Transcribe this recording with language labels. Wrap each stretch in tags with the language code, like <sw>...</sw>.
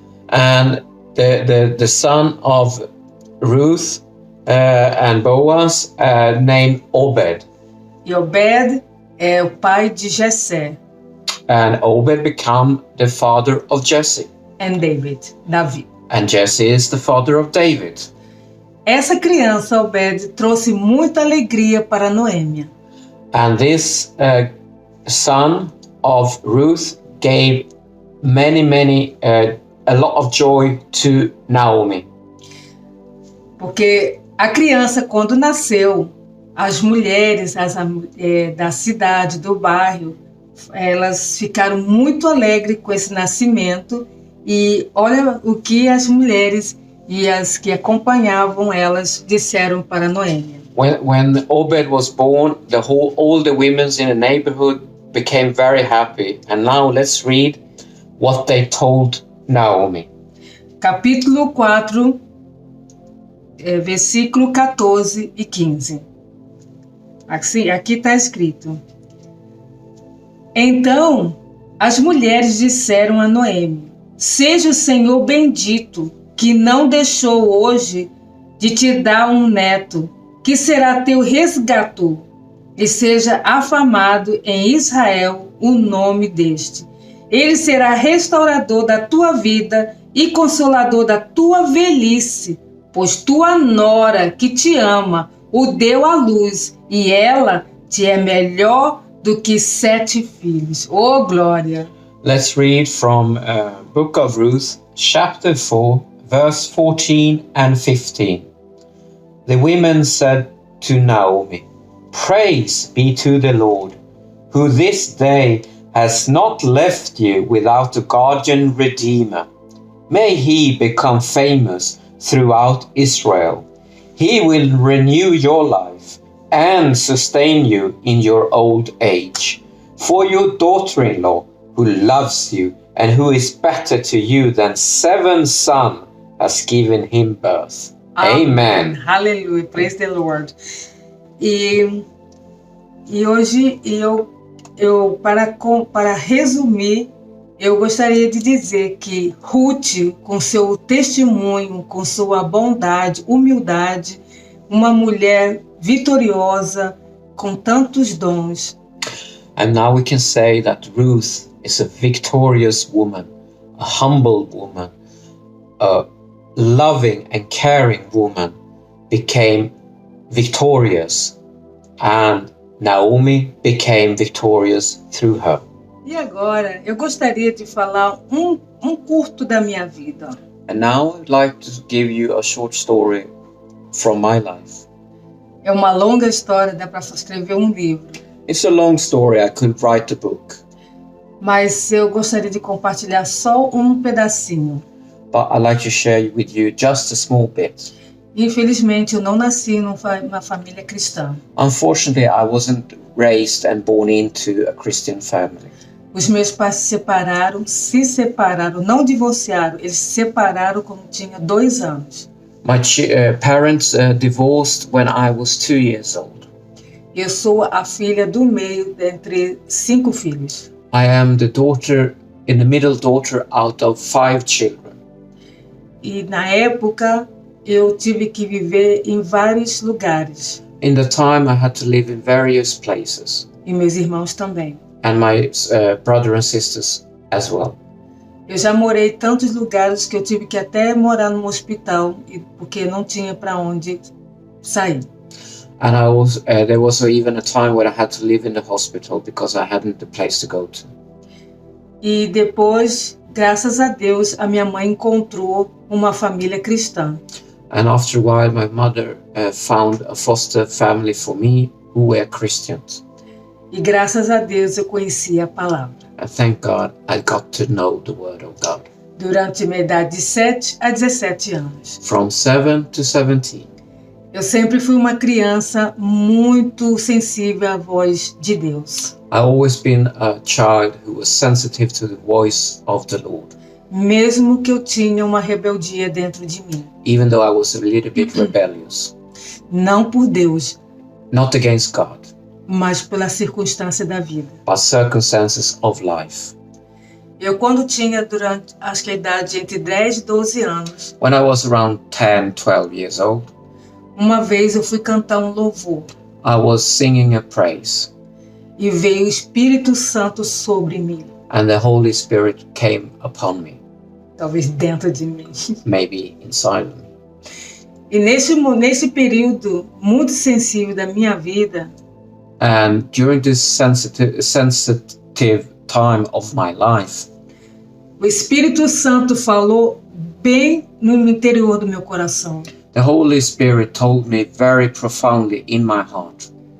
<en>And the son of Ruth and Boaz named Obed.</en> <pt>E Obed é o pai de Jessé.</pt> <en>And Obed became the father of Jesse. And David. And Jesse is the father of David.</en> <pt>Essa criança, Obed, trouxe muita alegria para Noêmia.</pt> <en>And this son of Ruth gave a lot of joy to Naomi.</en> <pt>Porque A criança, quando nasceu, as mulheres da cidade, do bairro, elas ficaram muito alegres com esse nascimento. E olha o que as mulheres e as que acompanhavam elas disseram para Noemi.</pt> <en>When Obed was born, all the women in the neighborhood became very happy. And now let's read what they told Naomi.</en> <pt>Capítulo 4, versículo 14 e 15. Aqui está escrito: Então as mulheres disseram a Noemi: Seja o Senhor bendito, que não deixou hoje de te dar um neto, que será teu resgator, e seja afamado em Israel o nome deste. Ele será restaurador da tua vida e consolador da tua velhice, pois tua nora, que te ama, o deu à luz, e ela te é melhor do que 7 filhos. Oh, glória!</pt> <en>Let's read from Book of Ruth, chapter 4, verse 14 and 15. The women said to Naomi, Praise be to the Lord, who this day has not left you without a guardian redeemer. May he become famous throughout Israel. He will renew your life and sustain you in your old age. For your daughter-in-law, who loves you and who is better to you than 7 sons, has given him birth. Amen. Hallelujah. Praise the Lord.</en> <pt>E hoje para resumir, eu gostaria de dizer que Ruth, com seu testemunho, com sua bondade, humildade, uma mulher vitoriosa, com tantos dons.</pt> <en>And now we can say that Ruth is a victorious woman, a humble woman, a loving and caring woman, became victorious, and Naomi became victorious through her.</en> <pt>E agora, eu gostaria de falar um curto da minha vida.</pt> <en>And now I'd like to give you a short story from my life.</en> <pt>É uma longa história, dá para escrever um livro.</pt> <en>It's a long story, I could write a book.</en> <pt>Mas eu gostaria de compartilhar só um pedacinho.</pt> <en>But I'd like to share with you just a small bit.</en> <pt>Infelizmente, eu não nasci numa família cristã.</pt> <en>Unfortunately, I wasn't raised and born into a Christian family.</en> <pt>Os meus pais se separaram, não divorciaram, eles se separaram quando tinha 2 anos.</pt> <en>My parents divorced when I was 2 years old.</en> <pt>Eu sou a filha do meio entre 5 filhos.</pt> <en>I am the middle daughter out of 5 children.</en> <pt>E na época eu tive que viver em vários lugares.</pt> <en>In the time I had to live in various places.</en> <pt>E meus irmãos também.</pt> <en>And my brother and sisters as well.</en> <pt>Eu já morei em tantos lugares que eu tive que até morar num hospital porque não tinha para onde sair.</pt> <en>And there was even a time where I had to live in the hospital because I hadn't the place to go to.</en> <pt>E depois, graças a Deus, a minha mãe encontrou uma família cristã.</pt> <en>And after a while, my mother found a foster family for me who were Christians.</en> <pt>E graças a Deus eu conheci a palavra.</pt> <en>And thank God I got to know the word of God.</en> <pt>Durante minha idade de 7 a 17 anos.</pt> <en>From 7 to 17.</en> <pt>Eu sempre fui uma criança muito sensível à voz de Deus.</pt> <en>I always been a child who was sensitive to the voice of the Lord.</en> <pt>Mesmo que eu tinha uma rebeldia dentro de mim.</pt> <en>Even though I was a little bit rebellious.</en> <pt>Não por Deus.</pt> <en>Not against God.</en> <pt>Mas pela circunstância da vida.</pt> <en>But circumstances of life.</en> <pt>Eu quando tinha durante acho que a idade entre 10 e 12 anos.</pt> <en>When I was around 10, 12 years old.</en> <pt>Uma vez eu fui cantar um louvor.</pt> <en>I was singing a praise.</en> <pt>E veio o Espírito Santo sobre mim.</pt> <en>And the Holy Spirit came upon me.</en> <pt>Talvez dentro de mim.</pt> <en>Maybe inside of me.</en> <pt>E nesse período muito sensível da minha vida.</pt> <en>And during this sensitive time of my life,</en> <pt>o Espírito Santo falou bem no interior do meu coração.</pt> <en>the Holy Spirit told me very profoundly in my heart,</en>